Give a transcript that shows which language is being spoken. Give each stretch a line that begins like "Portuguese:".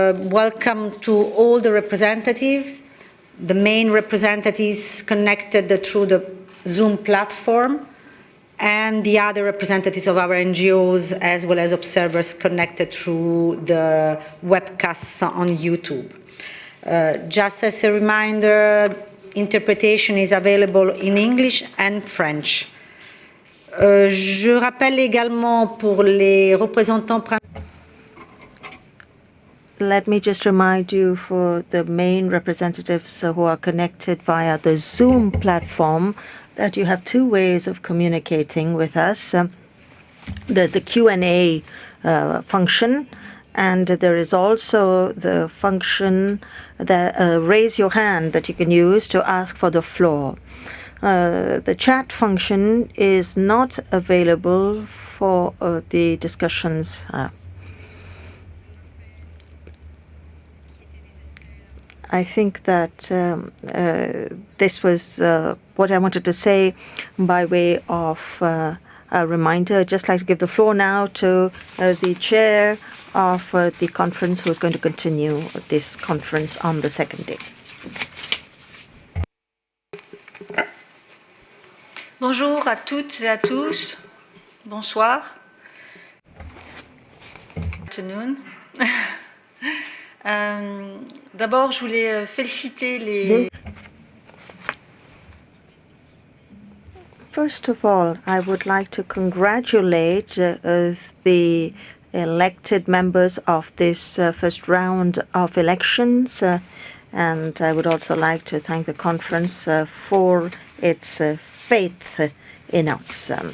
English: Welcome to all the representatives, the main representatives connected through the Zoom platform, and the other representatives of our NGOs, as well as observers connected through the webcast on YouTube. Just as a reminder, interpretation is available in English and French.
French: Je rappelle également pour les représentants.
English: Let me just remind you, for the main representatives who are connected via the Zoom platform, that you have two ways of communicating with us. There's the Q&A function, and there is also the function that raise your hand that you can use to ask for the floor. The chat function is not available for the discussions. I think that this was what I wanted to say by way of a reminder. I'd just like to give the floor now to the chair of the conference, who is going to continue this conference on the second day.
French: Bonjour à toutes et à tous. Bonsoir.
English: Afternoon.
French: D'abord, je voulais féliciter les...
English: First of all, I would like to congratulate the elected members of this first round of elections, and I would also like to thank the conference for its faith in us.